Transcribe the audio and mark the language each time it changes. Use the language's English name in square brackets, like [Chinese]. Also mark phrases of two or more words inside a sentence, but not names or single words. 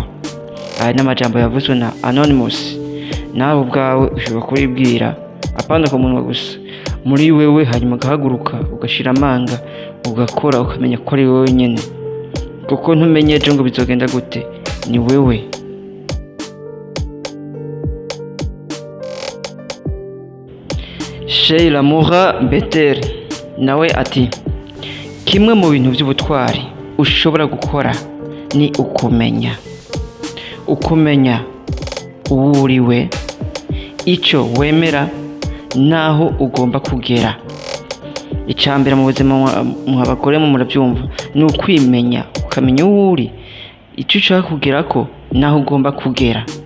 [Rundi] Aya n'amajambo yavuzwe na Anonymous. Nawe ubwawe ushobora kuribwira, apana ku munwa gusa, muri wewe, hanyuma ugahaguruka ugashira amanga, ugakora, ukamenya ko ari wewe nyene, kuko ntumenye ejo ngo bizogenda gute, ni wewe. [Kinyarwanda] Sheila Mura Betel nawe ati, kimwe mu bintu by'ubutwari ushobora gukora ni ukumenya uwo uriwe, icyo wemera, naho ugomba kugera. [Rundi] Icambere mu buzima mu abagore murabyumva, ni ukwimenya, ukamenya uwo uri, icyo ushaka kugerako, naho ugomba kugera.